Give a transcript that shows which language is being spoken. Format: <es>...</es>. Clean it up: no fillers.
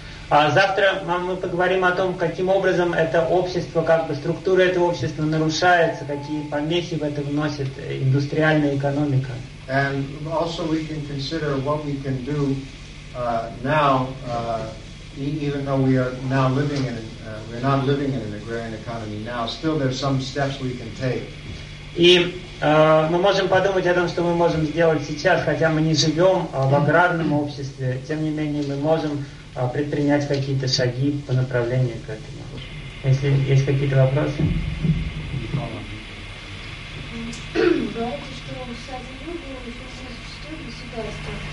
<ru>Завтра мы поговорим о том, каким образом это общество, как бы структура этого общества нарушается, какие помехи в это вносит индустриальная экономика.</ru> <en>And also we can consider what we can do now, even though we are now living in we're not living in an agrarian economy now. Still, there's some steps we can take.</en> <ru>И мы можем подумать о том, что мы можем сделать сейчас, хотя мы не живем в аграрном обществе. Тем не менее, мы можем предпринять какие-то шаги по направлению к этому. Если есть какие-то вопросы? Вы говорите, что социальные люди существуют государства.</ru>